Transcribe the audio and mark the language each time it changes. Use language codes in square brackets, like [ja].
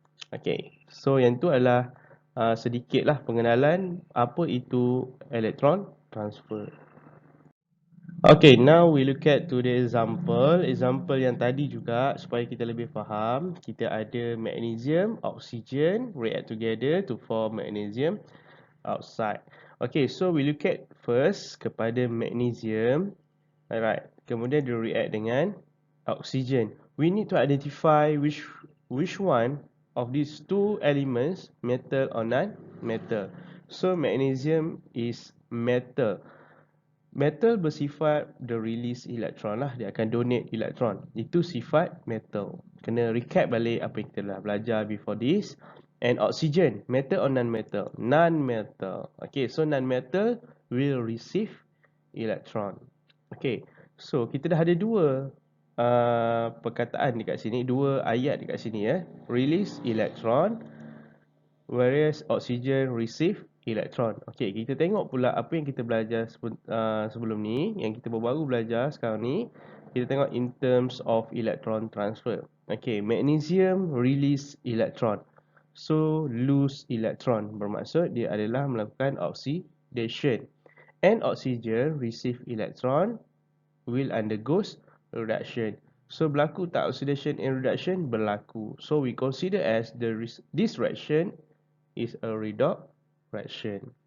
[ms] Okay, so yang tu adalah sedikitlah pengenalan apa itu electron transfer. [en] Okay, now we look at to the example. [ms] Example yang tadi juga supaya kita lebih faham. Kita ada magnesium, [en] oxygen react together to form magnesium oxide. Okay, so we look at first kepada magnesium. [ms] Alright, kemudian dia react dengan oxygen. [en] We need to identify which one of these two elements, metal or non-metal. So magnesium is metal. Metal bersifat the release electron lah. [ms] Dia akan donate electron. Itu sifat metal. Kena recap balik apa yang kita dah belajar [en] before this. And oxygen, metal or non-metal? Non-metal. Okay, so non-metal will receive electron. [ms] Okay, so kita dah ada dua perkataan dekat sini. Dua ayat dekat sini [en] Release electron, whereas oxygen receive elektron. [ms] Okey, kita tengok pula apa yang kita belajar sebelum ni, yang kita baru belajar sekarang ni. Kita tengok [en] in terms of electron transfer. Okey, magnesium release electron. So lose electron [ms] bermaksud dia adalah melakukan oxidation. [en] And oxygen receive electron will undergoes reduction. So [ms] berlaku tak [en] oxidation and reduction? Berlaku. So we consider as this reaction is a redox reaction.